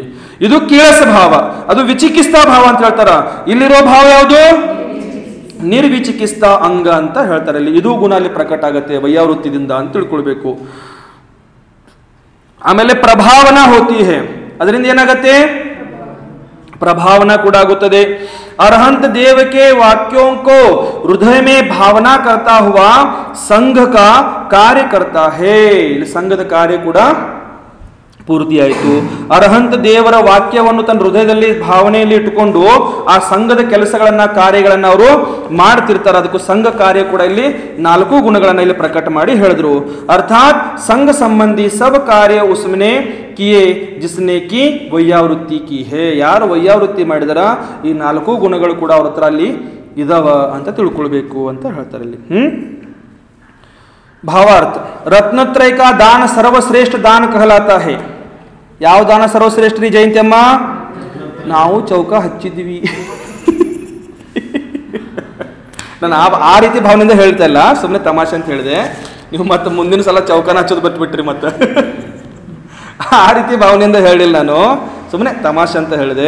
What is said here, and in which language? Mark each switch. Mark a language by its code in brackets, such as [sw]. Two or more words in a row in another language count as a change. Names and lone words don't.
[kn] ಇದು ಕೀಳಸ ಭಾವ, ಅದು ವಿಚಿಕಿತ್ಸಾ ಭಾವ ಅಂತ ಹೇಳ್ತಾರ. ಇಲ್ಲಿರೋ ಭಾವ ಯಾವುದು? ನಿರ್ವಿಚಿಕಿತ್ಸಾ ಅಂಗ ಅಂತ ಹೇಳ್ತಾರೆ. ಇಲ್ಲಿ ಇದು ಗುಣ ಅಲ್ಲಿ ಪ್ರಕಟ ಆಗತ್ತೆ ವೈಯಾವೃತ್ತಿದಿಂದ ಅಂತ ತಿಳ್ಕೊಳ್ಬೇಕು. [hi] ಆಮೇಲೆ प्रभावना होती है. [kn] ಅದರಿಂದ ಏನಾಗತ್ತೆ? ಪ್ರಭಾವನಾ ಕೂಡ ಆಗುತ್ತದೆ। [hi] अरहंत देव के वाक्यों को हृदय में भावना करता हुआ संघ का कार्य करता है। [kn] संघದ ಕಾರ್ಯ ಕೂಡ ಪೂರ್ತಿಯಾಯಿತು। ಅರಹಂತ ದೇವರ ವಾಕ್ಯವನ್ನು ತನ್ನ ಹೃದಯದಲ್ಲಿ ಭಾವನೆಯಲ್ಲಿ ಇಟ್ಟುಕೊಂಡು ಆ ಸಂಘದ ಕೆಲಸಗಳನ್ನ ಕಾರ್ಯಗಳನ್ನ ಅವರು ಮಾಡ್ತಿರ್ತಾರೆ। ಅದಕ್ಕೂ ಸಂಘ ಕಾರ್ಯ ಕೂಡ ಇಲ್ಲಿ 4 ಗುಣಗಳನ್ನ ಇಲ್ಲಿ ಪ್ರಕಟ ಮಾಡಿ ಹೇಳಿದ್ರು। [hi] अर्थात संघ संबंधी सब कार्य उसने किए जिसने की ವೈಯಾವೃತ್ತಿ की है। [kn] ಯಾರು ವೈಯಾವೃತ್ತಿ ಮಾಡಿದರ ಈ 4 ಗುಣಗಳು ಕೂಡ ಅವರ ಹತ್ರ ಅಲ್ಲಿ ಇದಾವ ಅಂತ ತಿಳ್ಕೊಳ್ಬೇಕು ಅಂತ ಹೇಳ್ತಾರೆ ಇಲ್ಲಿ। [hi] भावार्थ रत्नत्रय का दान सर्वश्रेष्ठ दान कहलाता है। [kn] ಯಾವ ದಾನ ಸರ್ವಶ್ರೇಷ್ಠ ರೀ ಜಯಂತಿ ಅಮ್ಮ? ನಾವು ಚೌಕ ಹಚ್ಚಿದ್ವಿ। ನಾನು ಆ ರೀತಿ ಭಾವನೆಯಿಂದ ಹೇಳ್ತಾ ಇಲ್ಲ, ಸುಮ್ಮನೆ ತಮಾಷೆ ಅಂತ ಹೇಳಿದೆ। ನೀವು ಮತ್ತೆ ಮುಂದಿನ ಸಲ ಚೌಕನ ಹಚ್ಚೋದು ಬಿಟ್ಬಿಟ್ರಿ ಮತ್ತೆ। ಆ ರೀತಿ ಭಾವನೆಯಿಂದ ಹೇಳಿಲ್ಲ ನಾನು, ಸುಮ್ಮನೆ ತಮಾಷೆ ಅಂತ ಹೇಳಿದೆ।